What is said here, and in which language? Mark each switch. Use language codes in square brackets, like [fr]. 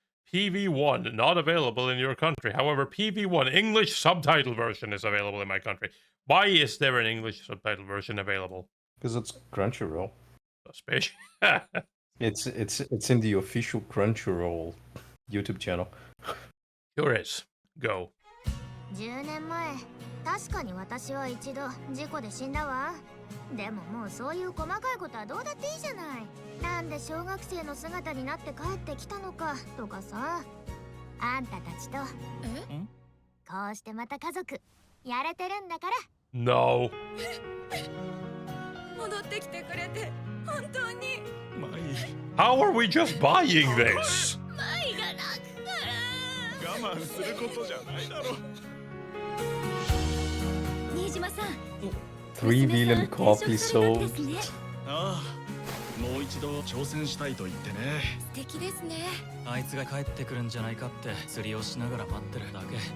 [en] PV1 not available in your country. However, PV1 English subtitle version is available in my country. Why is there an English subtitle version available? Because it's Crunchyroll. Suspicious. It's in the official Crunchyroll YouTube channel. Here is. Go. [ja] 10年前確かに私は一度事故で死んだわ。でももうそういう細かいことはどうだっていいじゃない。なんで小学生の姿になって帰ってきたのかとかさ。あんたたちとこうしてまた家族やれてるんだから。 [en] No. [ja] 戻ってきてくれて本当に。 [en] How are we just buying this? [ja] マイが泣くから。我慢することじゃないだろ。新島さん。 [en] 3 million copies sold. [ja] ああ、もう一度挑戦したいと言ってね。素敵ですね。あいつが帰ってくるんじゃないかって釣りをしながら待ってるだけ。